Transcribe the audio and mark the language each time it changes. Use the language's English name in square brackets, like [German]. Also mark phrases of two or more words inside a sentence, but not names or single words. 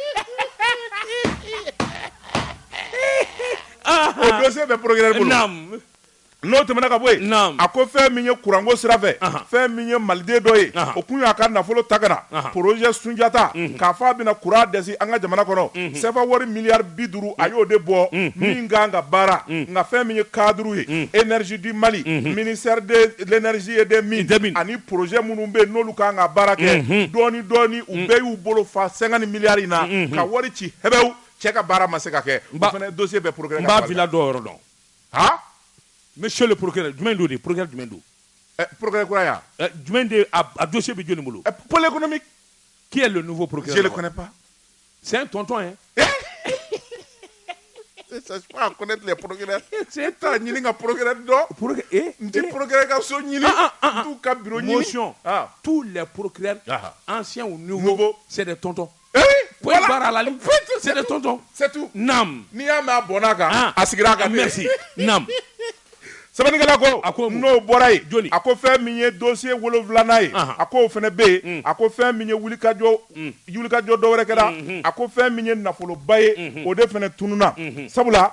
[Bambara] o dossier bɛ procureur bolo n'o tɛmɛna ka bɔ yen a ko fɛn min ye kuranko sira fɛ fɛn min ye maliden dɔ ye o kun y'a ka nafolo ta ka na projet Sunjata k'a fɔ a bɛna kuran dɛsi an ka jamana kɔnɔ CFA wari miliyari 50 a y'o de bɔ min kan ka baara nka fɛn min ye cadre ye [French] énergie du Mali ministère de l'énergie et des mines [Bambara] ani projet minnu bɛ yen n'olu kan ka baara kɛ dɔɔni dɔɔni u bɛɛ y'u bolo fa 50 miliyari in na ka wari ci Hebeu cɛ ka baara ma se ka kɛ o fana dossier bɛ procureur n b'a villa dɔ yɔrɔ dɔn [French] monsieur le procureur [Bambara] jumɛn don de procureur jumɛn don procureur kura yan jumɛn de a dossier bɛ jɔnni bolo [French] pôle économique qui est le nouveau procureur je le connais pas c'est un tonton hein je cherche pas à connaître les procureurs c'est [Bambara] ta ɲini ka procureur dɔn n tɛ procureur ka so ɲini n t'u ka bureau ɲini [French] motion tous les procureurs anciens ou nouveaux c'est des tontons voilà [Bambara] baara la [French] c'est des tontons c'est tout [Bambara] naam n'i y'a mɛn a bɔnna kan a sigira a kan merci naam sɛbɛnnikɛla ko n'o bɔra yen a ko fɛn min ye dossier 7 ye a ko o fana bɛ yen a ko fɛn min ye wulikajɔ dɔwɛrɛ kɛra a ko fɛn min ye nafoloba ye o de fana tununa sabula